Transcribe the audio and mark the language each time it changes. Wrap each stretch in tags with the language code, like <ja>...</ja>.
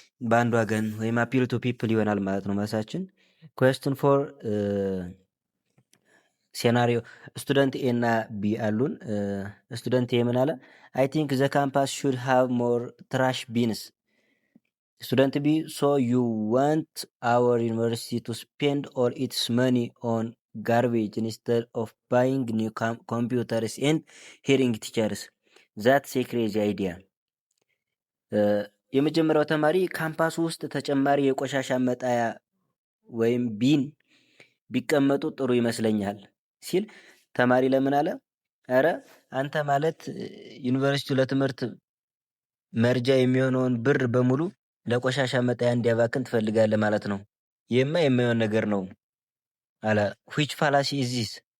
<am>ባንድዋገን ወይም አፒል ቱ ፒፕል ይሆናል ማለት ነው መልሳችን። question 4 ሴናሪዮ ስቱደንት ኤ እና ቢ አሉን። ስቱደንት ኤ ምን አለ?</am> <en>I think the campus should have more trash bins. Student B, so you want our university to spend all its money on garbage instead of buying new computers and hiring teachers. That's a crazy idea.</en> <am>የመጀመሪያው ተማሪ ካምፓሱ ውስጥ ተጨማሪ የቆሻሻ መጣያ ወይም ቢን ቢቀመጡ ጥሩ ይመስለኛል ሲል ተማሪ ለምን አለ? ኧረ አንተ ማለት ዩኒቨርሲቲው ለትምህርት መርጃ የሚሆነውን ብር በሙሉ ለቆሻሻ መጣያ እንዲያባክን ትፈልጋለህ ማለት ነው። ይህማ የማይሆን ነገር ነው አለ።</am> <en>which fallacy is this?</en>